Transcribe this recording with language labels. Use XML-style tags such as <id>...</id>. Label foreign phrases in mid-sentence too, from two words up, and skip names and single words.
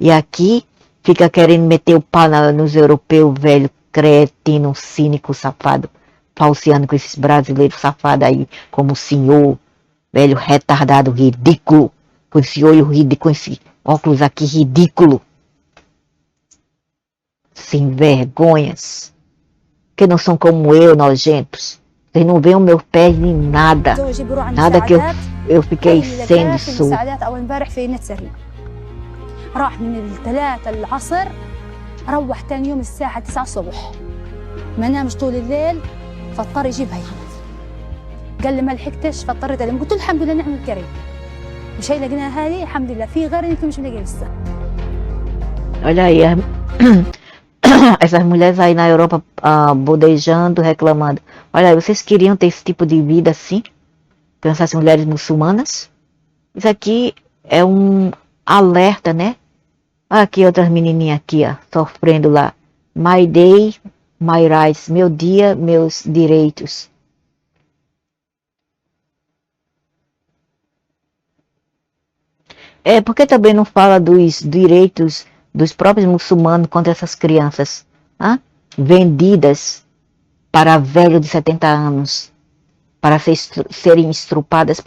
<pt>E aqui fica querendo meter o pau nos europeus, velho, cretino, cínico, safado, falseando com esses brasileiros safados aí, como o senhor, velho, retardado, ridículo, com esse olho ridículo, com esse óculos aqui ridículo. Sem vergonhas, que não são como eu, nojentos. Vocês não veem o meu pé nem nada. Nada que eu fiquei sendo sujo.</pt> <ar>راح من 3 العصر روح تاني يوم الساعة 9 الصبح ما نامش طول الليل فاضطر يجيب هي قال لي ما لحقتش فاضطريت ألم قلت له الحمد لله نعم الكريم مش هي لقيناها هذه الحمد لله في غير انتم مش ملاقيه لسه.</ar> <pt>Olha aí, essas mulheres aí na Europa bodejando, reclamando. Olha aí, vocês queriam ter esse tipo de vida assim? Pensar essas mulheres muçulmanas? Isso aqui é um alerta, né? Olha aqui outras menininhas aqui, ó, sofrendo lá.</pt> <en>My day, my rights.</en> <pt>Meu dia, meus direitos. Por que também não fala dos direitos dos próprios muçulmanos contra essas crianças? Vendidas para velho de 70 anos, para serem estrupadas.</pt>